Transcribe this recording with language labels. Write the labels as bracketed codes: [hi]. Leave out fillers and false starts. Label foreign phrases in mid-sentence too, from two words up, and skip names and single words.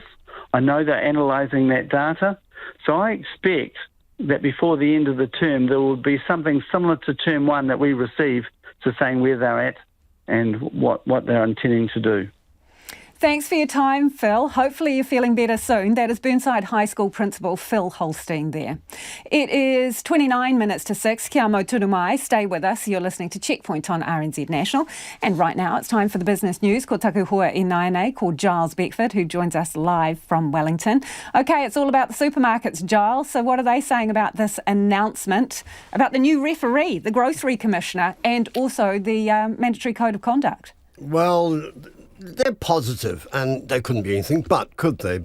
[en] I know they're analysing that data. So I expect that before the end of the term there will be something similar to term one that we receive, to saying where they're at and what they're intending to do. Thanks for your time, Phil. Hopefully you're feeling better soon. That is Burnside High School Principal Phil Holstein there. It is 29 minutes to 6. [mi] Kia mau tunu mai. [en] Stay with us. You're listening to Checkpoint on RNZ National. And right now it's time for the business news. [mi] Ko taku hoa e Nainei, [en] called Giles Beckford, who joins us live from Wellington. OK, it's all about the supermarkets, Giles. So what are they saying about this announcement about the new referee, the Grocery Commissioner, and also the mandatory code of conduct? Well, they're positive, and they couldn't be anything but, could they?